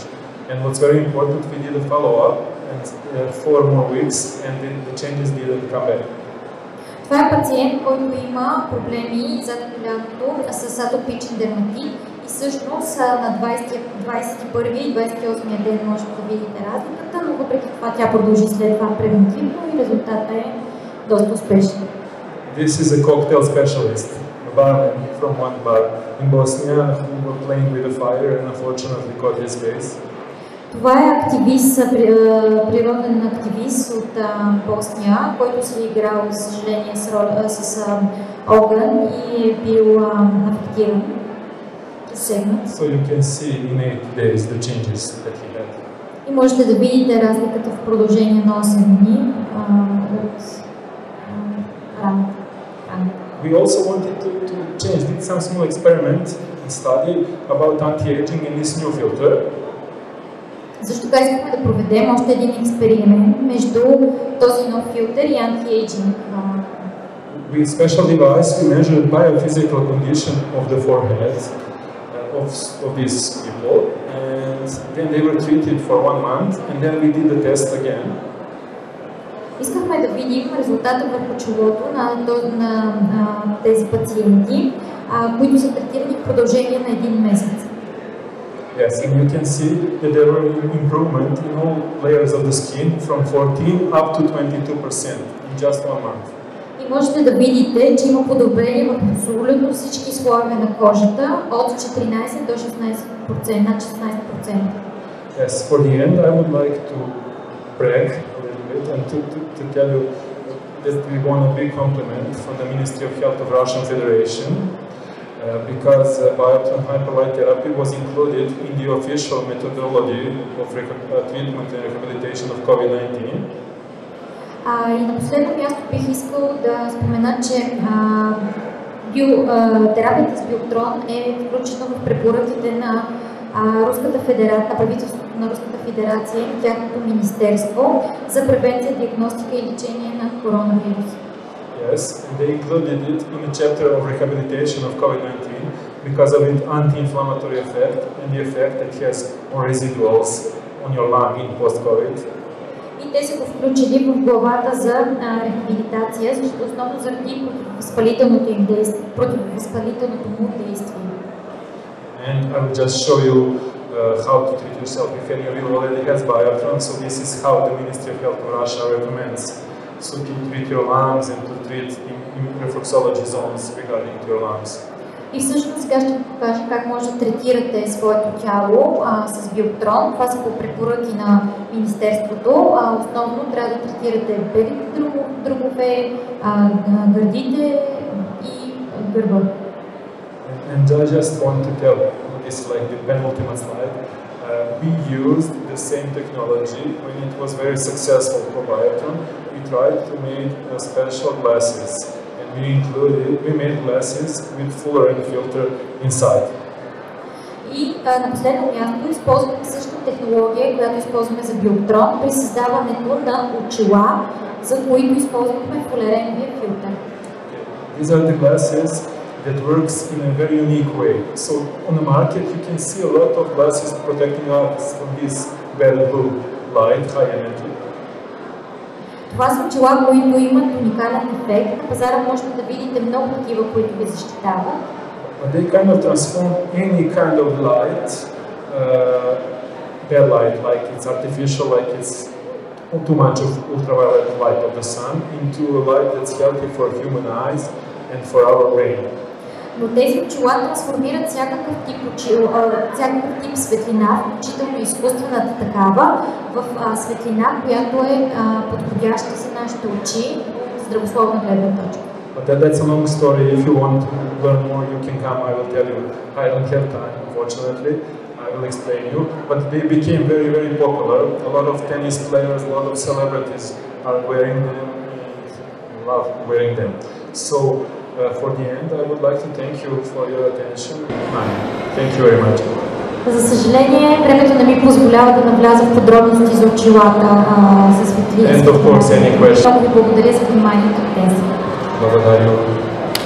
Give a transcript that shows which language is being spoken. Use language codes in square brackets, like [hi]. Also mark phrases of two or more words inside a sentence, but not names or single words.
[en] And what's very important, we did a follow-up and 4 more weeks and the changes didn't come back. [bg] Това е пациент, който има проблеми зад колялото с атопичен дерматит и всъщност на 21 и 28 ден можете да видите разликата, но въпреки това тя продължи след това превентивно и резултатът е доста успешен. [en] This is a cocktail specialist, a barman from one bar in Bosnia who was playing with the fire and unfortunately caught his face. [bg] Това е активист, природен активист от Босния, който си е играл, за съжаление, с огън и е бил афектиран. [en] So you can see in 8 days the changes that he had. [bg] И можете да видите разликата в продължение на 8 дни от раната. [en] We also wanted to change, did some small experiment and study about anti-aging in this new filter. [bg] Също така искахме да проведем още един експеримент между този нов филтър и anti-aging. [en] With special device, we measured biophysical condition of the forehead of these people, and then they were treated for 1 month, and then we did the test again. [bg] Искахме да видим резултата върху челото на тези пациенти, които са третирани в продължение на 1 месец. [en] Yes, and you can see that there were improvement in all layers of the skin from 14 up to 22% in just 1 month. [bg] И можете да видите, че има подобрение в абсолютно всички слоеве на кожата от 14 до 16%, над 16%. [en] Yes, for the end I would like to brag a little bit and to tell you that we won a big compliment from the Ministry of Health of Russian Federation because Bioptron Hyperlight therapy was included in the official methodology of treatment and rehabilitation of COVID-19. [bg] И на последно място бих искал да спомена, че терапията с Биоптрон е включена в препоръките на Руската федерация, на правителството на Руската федерация и тяхното министерство за превенция, диагностика и лечение на коронавирус. [en] Yes, and they included it in a chapter of rehabilitation of COVID-19 because of its anti-inflammatory effect and the effect it has on residuals on your lung in post-COVID. [bg] И те са го включили в главата за рехабилитация, защото основно заради противовъзпалителното им действие, противовъзпалителното му действие. [en] And I will just show you how to treat yourself if any of you already has Bioptron. So this is how the Ministry of Health of Russia recommends. So to treat your lungs and to treat in reflexology zones regarding to your lungs. [bg] И всъщност сега ще покажа как може да третирате своето тяло с Биоптрон. Това са по препоръки на Министерството. Основно трябва да третирате белите дробове, гърдите и гърба. [en] And I just want to tell this, like the penultimate slide, we used the same technology when it was very successful for Bioptron. We tried to make special glasses, and we made glasses with full rain filter inside. [bg] И на последно място използваме същата технология, която използваме за Биоптрон при създаването на очила, за които използвахме фулереновия филтър. [en] These are the glasses that works in a very unique way. So on the market you can see a lot of glasses protecting us from this very blue light, high energy. [bg] Това са очила, които имат уникален ефект. На пазара можете да видите много такива, които ви защитават. [en] But they kind of transform any kind of light, bad light, like it's artificial, like it's too much of ultraviolet light of the sun, into a light that's healthy for human eyes and for our brain. [bg] Но тези очила трансформират всякакъв тип светлина, включително изкуствената такава, в светлина, която е подходяща за нашите очи от здравословна гледна точка. [en] But that's a long story. If you want to learn more, you can come. I will tell you. I don't have time, unfortunately. I will explain you. But they became very, very popular. A lot of tennis players, a lot of celebrities are wearing them and love wearing them. So for the end, I would like to thank you for your attention. Thank you very much. [bg] За съжаление, времето не ми позволява да навляза в подробности за очилата за светлина. [en] And of course, any questions. [bg] Много ви благодаря за вниманието днес. Благодарю.